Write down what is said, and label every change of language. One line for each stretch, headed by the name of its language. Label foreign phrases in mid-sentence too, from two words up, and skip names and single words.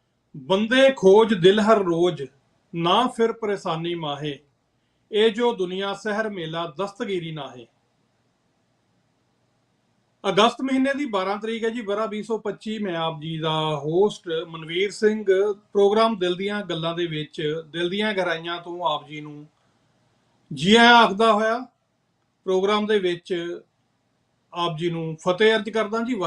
Punjabi: ਬੰਦੇ ਖੋਜ ਦਿਲ ਹਰ ਰੋਜ ਨਾ ਫਿਰ ਪਰੇਸ਼ਾਨੀ ਮਾਹੇ ਏ ਜੋ ਦੁਨੀਆ ਸਹਰ ਮੇਲਾ ਦਸਤਗੀਰੀ ਨਾਹੇ। ਅਗਸਤ ਮਹੀਨੇ ਦੀ 12 ਤਰੀਕ ਹੈ ਜੀ, ਬਰਾ 2025। ਮੈਂ ਆਪ ਜੀ ਦਾ ਹੋਸਟ ਮਨਵੀਰ ਸਿੰਘ ਪ੍ਰੋਗਰਾਮ ਦਿਲ ਦੀਆਂ ਗੱਲਾਂ ਦੇ ਵਿੱਚ ਦਿਲ ਦੀਆਂ ਗਹਿਰਾਈਆਂ ਤੋਂ ਆਪ ਜੀ ਨੂੰ ਜੀ ਆਇਆਂ ਆਖਦਾ ਹੋਇਆ ਪ੍ਰੋਗਰਾਮ ਦੇ ਵਿੱਚ ਆਪ ਜੀ ਨੂੰ ਫਤਿਹ ਅਰਜ ਕਰਦਾ ਜੀ।